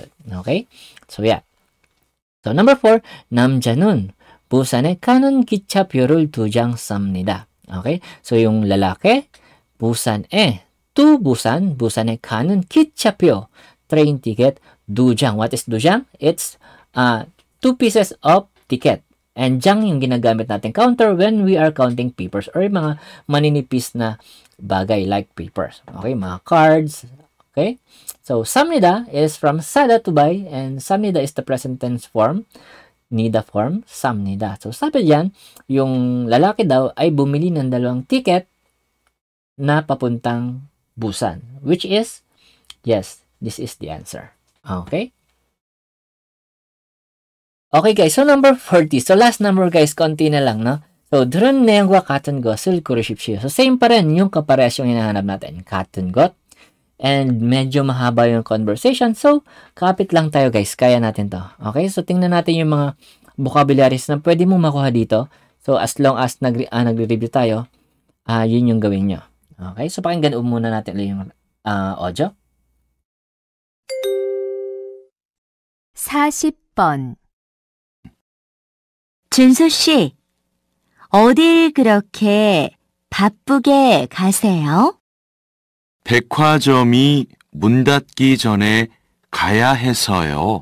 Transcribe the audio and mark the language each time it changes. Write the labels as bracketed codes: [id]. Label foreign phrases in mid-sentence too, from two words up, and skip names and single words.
[en] Okay? So, yeah. So, number 4, [ko] 남자는 부산에 가는 기차표를 2장 쌉니다. [en] Okay? [tl] So, yung lalaki, [ko] 부산에, [en] to Busan, [ko] 부산에 가는 기차표, [en] train ticket, 2장. What is 2장? It's 2 pieces of ticket. And jang [tl] yung ginagamit natin [en] counter when we are counting papers or [tl] mga maninipis na bagay [en] like papers. Okay, mga cards. Okay? So, 삽니다 is from sada to buy and 삽니다 is the present tense form. Nida form, [ko] 삽니다. [tl] So, sabi dyan, yung lalaki daw ay bumili ng 2 ticket na papuntang Busan. [en] Which is, yes, this is the answer. Okay? Okay guys, so number 40. So last number guys, [tl] konti na lang, no? [en] So, [ko] 들은 내용과 같은 것을 고르십시오. [tl] So, same pa rin yung kaparehas yung hinahanap natin. [ko] 같은 것. [tl] And medyo mahaba yung conversation. So, kapit lang tayo guys. Kaya natin to. Okay? So, tingnan natin yung mga vocabularies na pwede mong makuha dito. So, [en] as long as [tl] nagre-review tayo, yun yung gawin nyo. Okay? So, pakinggan muna natin yung audio. [ko] 40번 준수 씨, 어딜 그렇게 바쁘게 가세요? 백화점이 문 닫기 전에 가야 해서요.